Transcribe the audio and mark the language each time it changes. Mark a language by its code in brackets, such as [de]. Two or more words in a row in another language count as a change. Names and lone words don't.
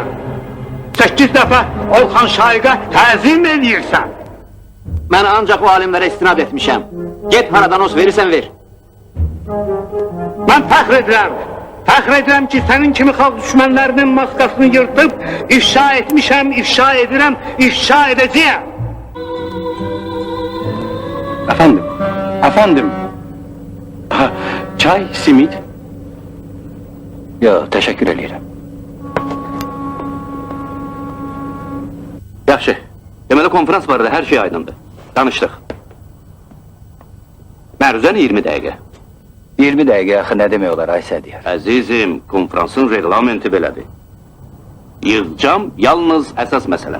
[az] 8 dəfə Olxan Şaiqə təzim edirsən. Mən ancaq o alimlərə istinad etmişəm. Get haradan os verirsən ver. Mən fəxr edirəm. Fəxr edirəm ki, sənin kimi xalq düşmənlərinin maskasını yırtıb, ifşa etmişəm, ifşa edirəm, ifşa edəcəyəm. [tr] Efendim. Çay, simit. Yo, teşekkür ederim. [az] Yaxşı. Deməli konferans barədə hər şey aydındır. Danışdıq. Məruzən 20 dəqiqə. 20 dəqiqə axı nə demək olar ay Sədiyar? Əzizim, konferansın reglamenti belədir. Yığcam yalnız əsas məsələ.